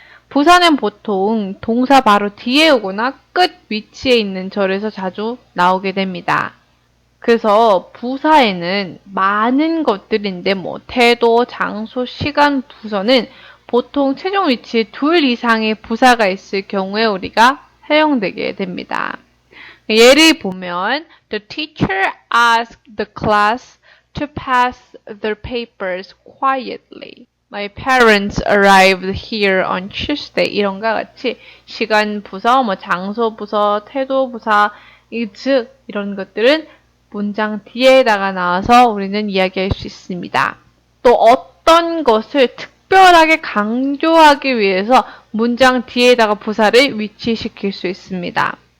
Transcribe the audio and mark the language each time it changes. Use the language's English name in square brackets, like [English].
[Korean] 부사는 보통 동사 바로 뒤에 오거나 끝 위치에 있는 절에서 자주 나오게 됩니다. 그래서 부사에는 많은 것들인데 태도, 장소, 시간 부서는 보통 최종 위치에 둘 이상의 부사가 있을 경우에 우리가 사용되게 됩니다. 예를 보면 [English] The teacher asked the class to pass their papers quietly. My parents arrived here on Tuesday. [Korean] 이런과 같이 시간 부서, 장소 부서, 태도 부사, 즉 이런 것들은 문장 뒤에다가 나와서 우리는 이야기할 수 있습니다. 또 어떤 것을 특별하게 강조하기 위해서 문장 뒤에다가 부사를 위치시킬 수 있습니다.